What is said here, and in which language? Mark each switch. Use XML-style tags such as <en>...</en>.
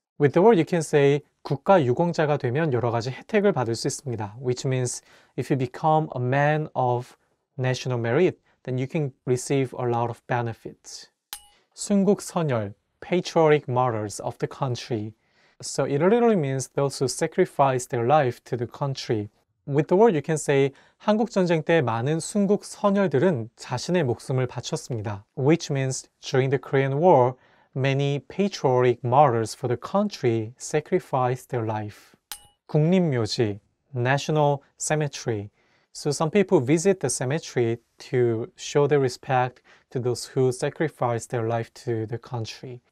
<en>With the word you can say</en> <ko>국가유공자가 되면 여러 가지 혜택을 받을 수 있습니다,</ko> <en>which means if you become a man of national merit, then you can receive a lot of benefits. 순국선열, patriotic martyrs of the country. So it literally means those who sacrifice their life to the country. With the word you can say</en> <ko>한국전쟁 때 많은 순국 선열들은 자신의 목숨을 바쳤습니다.</ko> <en>Which means during the Korean War, many patriotic martyrs for the country sacrificed their life. 국립묘지, national cemetery. So some people visit the cemetery to show their respect to those who sacrificed their life to the country.</en>